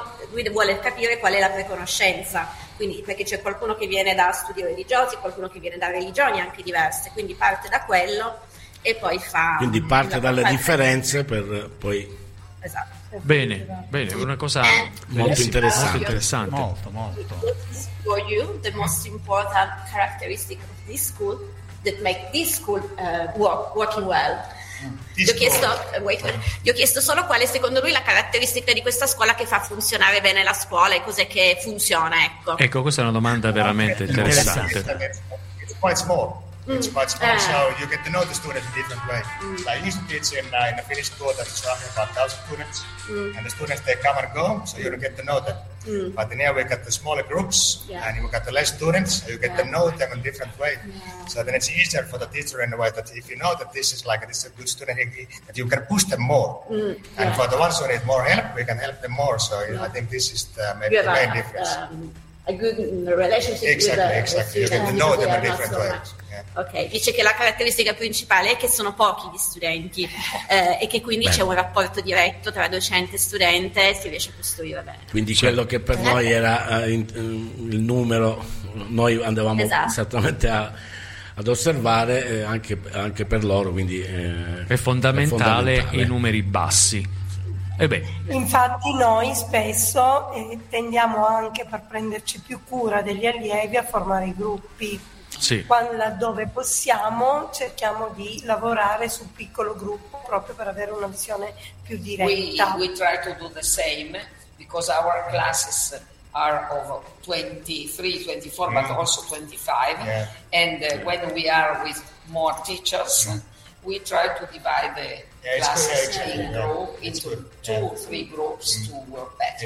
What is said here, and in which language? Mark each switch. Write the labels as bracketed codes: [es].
[it] Lui vuole capire qual è la preconoscenza, quindi perché c'è qualcuno che viene da studi religiosi, qualcuno che viene da religioni anche diverse, quindi parte da quello e poi fa. Quindi parte dalle differenze per poi. Esatto. Bene, bene, una cosa molto interessante. Molto interessante. Molto, molto. [en] For you, the most important characteristic of this school that make this school working well. [it] Gli ho chiesto solo quale secondo lui la caratteristica di questa scuola che fa funzionare bene la scuola e cos'è che funziona, ecco. Ecco, questa è una domanda veramente interessante. [en] It's quite small. It's quite small, so you get to know the students in a different way. Mm. Like, I used to teach in a Finnish school that is roughly about 1,000 students. Mm. And the students, they come and go, so you don't get to know them. Mm. But in here we got the smaller groups, and you got the less students, so you get to know them in a different way. Yeah. So then it's easier for the teacher in a way that if you know that this is like this is a good student, that you can push them more. Mm. And for the ones who need more help, we can help them more. So I think this is the, maybe the main difference. A good relationship. Exactly. You get to know them in a different way. [it] Ok, dice che la caratteristica principale è che sono pochi gli studenti e che quindi c'è un rapporto diretto tra docente e studente e si riesce a costruire bene. Quindi quello che per noi era il numero, noi andavamo esattamente ad osservare anche per loro. Quindi è fondamentale i numeri bassi. Infatti noi spesso tendiamo anche per prenderci più cura degli allievi a formare i gruppi. Sì. Laddove possiamo cerchiamo di lavorare su un piccolo gruppo proprio per avere una visione più diretta. [en] We try to do the same because our classes are of 23, 24 but also 25 and when we are with more teachers we try to divide the classes in group into two or three groups to work better.